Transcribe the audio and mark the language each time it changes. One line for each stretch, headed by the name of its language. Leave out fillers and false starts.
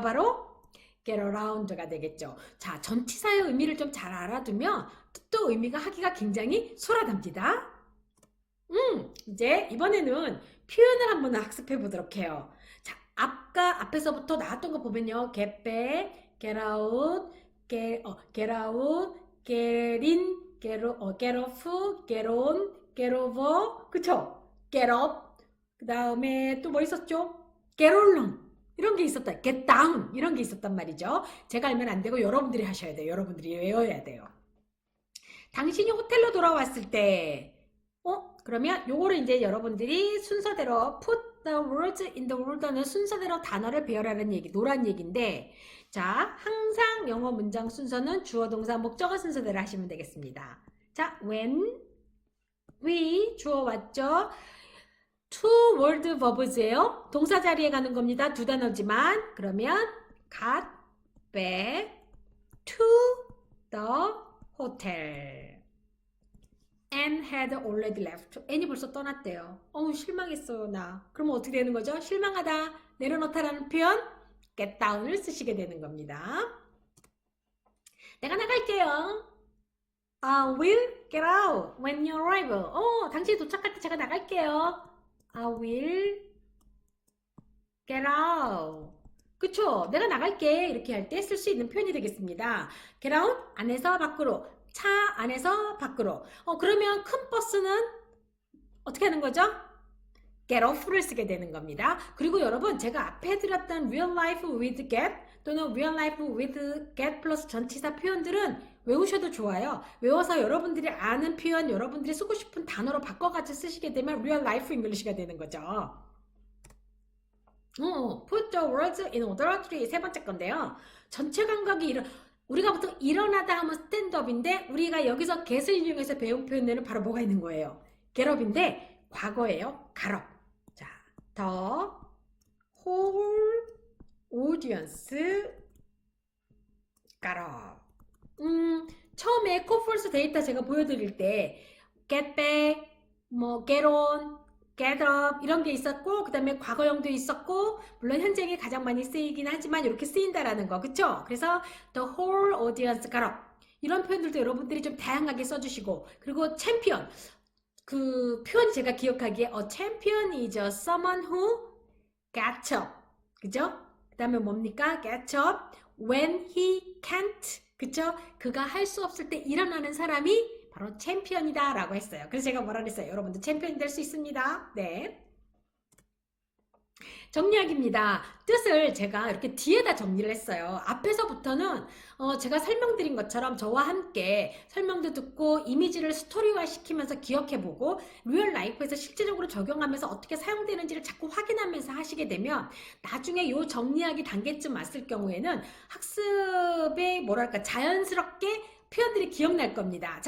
Korean: 바로 get around가 되겠죠. 자, 전치사의 의미를 좀 잘 알아두면 뜻도 의미가 하기가 굉장히 수월합니다. 이제 이번에는 표현을 한번 학습해 보도록 해요. 자, 앞에서부터 나왔던 거 보면요.
English: get back, get out, get out, get in, get off, get on, get over, 그쵸? get up,
Korean: 그 다음에 또 뭐 있었죠?
English: get along.
Korean: 이런 게 있었다. get down 이런 게 있었단 말이죠. 제가 알면 안 되고 여러분들이 하셔야 돼요. 여러분들이 외워야 돼요. 당신이 호텔로 돌아왔을 때 그러면 요거를 이제 여러분들이 순서대로
English: put the words in the order
Korean: 는 순서대로 단어를 배열하는 얘기, 노란 얘기인데 자, 항상 영어 문장 순서는 주어, 동사, 목적어 순서대로 하시면 되겠습니다. 자, when, we, 주어 왔죠? two word verbs예요. 동사 자리에 가는 겁니다. 두 단어지만 그러면
English: got back to the hotel and had already left.
Korean: N이 벌써 떠났대요. 실망했어요 나. 그러면 어떻게 되는 거죠? 실망하다, 내려놓다라는 표현 get down을 쓰시게 되는 겁니다. 내가 나갈게요.
English: I will get out when you arrive.
Korean: 당신이 도착할 때 제가 나갈게요.
English: I will get out.
Korean: 그쵸? 내가 나갈게. 이렇게 할 때 쓸 수 있는 표현이 되겠습니다. get out, 안에서 밖으로. 차 안에서 밖으로. 그러면 큰 버스는 어떻게 하는 거죠? get off를 쓰게 되는 겁니다. 그리고 여러분 제가 앞에 해드렸던 real life with get 또는 real life with get 플러스 전치사 표현들은 외우셔도 좋아요. 외워서 여러분들이 아는 표현, 여러분들이 쓰고 싶은 단어로 바꿔가지고 쓰시게 되면 real life English가 되는 거죠.
English: put the words in order.
Korean: 세 번째 건데요. 전체 감각이 우리가 보통 일어나다 하면 스탠드업인데 우리가 여기서 get을 이용해서 배운 표현에는 바로 뭐가 있는 거예요? get up인데 과거예요.
English: got up. 자, the whole audience got up.
Korean: 처음에 코폴스 데이터 제가 보여드릴 때 get back, get on, get up 이런 게 있었고 그 다음에 과거형도 있었고 물론 현재형이 가장 많이 쓰이긴 하지만 이렇게 쓰인다라는 거 그쵸? 그래서
English: the whole audience got up
Korean: 이런 표현들도 여러분들이 좀 다양하게 써주시고 그리고 챔피언 그 표현 제가 기억하기에
English: a champion is someone who gets up
Korean: 그죠? 그 다음에 뭡니까?
English: gets up when he can't
Korean: 그쵸? 그가 할 수 없을 때 일어나는 사람이 바로 챔피언이다 라고 했어요. 그래서 제가 뭐라 그랬어요? 여러분도 챔피언이 될 수 있습니다. 네. 정리하기입니다. 뜻을 제가 이렇게 뒤에다 정리를 했어요. 앞에서부터는 제가 설명드린 것처럼 저와 함께 설명도 듣고 이미지를 스토리화 시키면서 기억해보고 리얼 라이프에서 실제적으로 적용하면서 어떻게 사용되는지를 자꾸 확인하면서 하시게 되면 나중에 요 정리하기 단계쯤 왔을 경우에는 학습에 뭐랄까 자연스럽게 표현들이 기억날 겁니다.